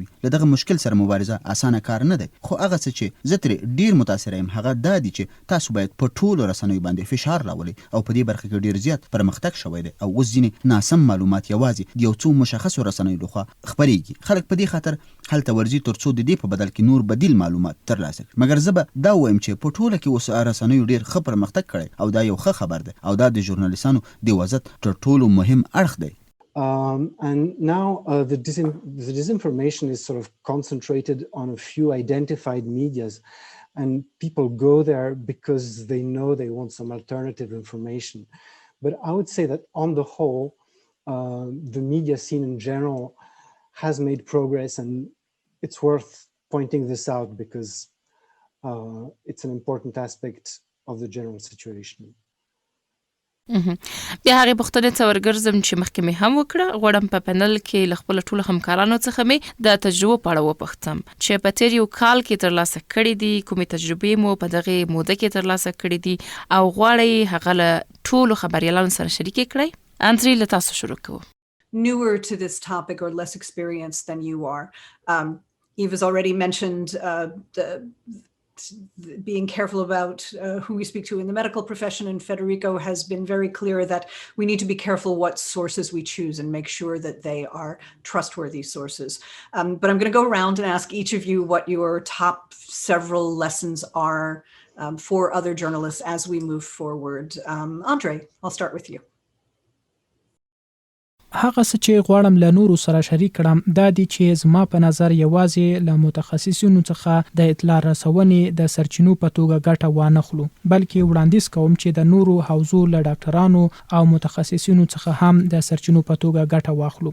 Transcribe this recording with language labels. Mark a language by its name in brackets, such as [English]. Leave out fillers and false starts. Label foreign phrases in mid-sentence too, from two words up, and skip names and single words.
[Pashto] له دغه مشکل سره مبارزه اسانه کار نه دی، خو هغه څه چې زه ترې ډیر متاثر یم هغه دا دی چې تاسو باید په ټولو رسنیو باندې فشار راولئ او په دې برخه کې ډیر زیات پرمختګ شوی دی او اوس ځینې ناسم معلومات یوازې د یو څو مشخصو رسنیو لخوا خپریږي. خلک په دې خاطر هلته ورځي ترڅو د دې په بدل کې نور بدیل معلومات ترلاسه کړي. مګر زه به دا وایم چې په ټوله کې اوس رسنیو ډیر ښه پرمختګ کړی او دا یو ښه خبر دی او دا د ژورنالیستانو د وضعیت تر ټولو مهم اړخ دی. [English] And now the disinformation is sort of concentrated on a few identified medias, and people go there because they know they want some alternative information. But I would say that on the whole, the media scene in general has made progress, and it's worth pointing this out because it's an important aspect of the general situation. [Pashto] بیا هغې پوښتنې ته ورګرځم چې مخکې مې هم وکړه. غواړم په پینل کې له خپلو ټولو همکارانو څخه مې د تجربو په اړه وپوښتم چې په تېر یو کال کې ترلاسه کړي دي، کومې تجربې مو په دغې موده کې ترلاسه کړي دي او غواړئ هغه له ټولو خبریالانو سره شریکې کړئ. انځري، له تاسو شروع کوو. [English] Newer to this topic or less experienced than you are. Eve has already mentioned being careful about who we speak to in the medical profession, and Federico has been very clear that we need to be careful what sources we choose and make sure that they are trustworthy sources. But I'm going to go around and ask each of you what your top several lessons are for other journalists as we move forward. Andre, I'll start with you. [Pashto] هغه څه چې غواړم له نورو سره شریک کړم دا دی چې زما په نظر یوازې له متخصصینو څخه د اطلاع رسونې د سرچینو په توګه ګټه وانخلو، بلکې وړاندیز کوم چې د نورو حوزو له ډاکټرانو او متخصصینو څخه هم د سرچینو په توګه ګټه واخلو.